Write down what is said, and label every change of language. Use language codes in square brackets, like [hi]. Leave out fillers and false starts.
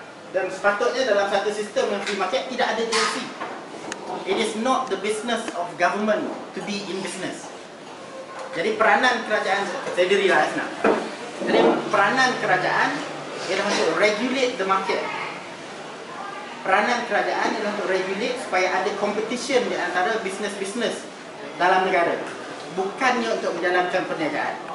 [ms] Dan sepatutnya dalam satu sistem yang free market tidak ada GLC. [en] It is not the business of government to be in business. [ms] Jadi peranan kerajaan, saya dirilah senang. Jadi peranan kerajaan ialah untuk [en] regulate the market. [ms] Peranan kerajaan ialah untuk regulate supaya ada competition di antara bisnes-bisnes dalam negara, bukannya untuk menjalankan perniagaan.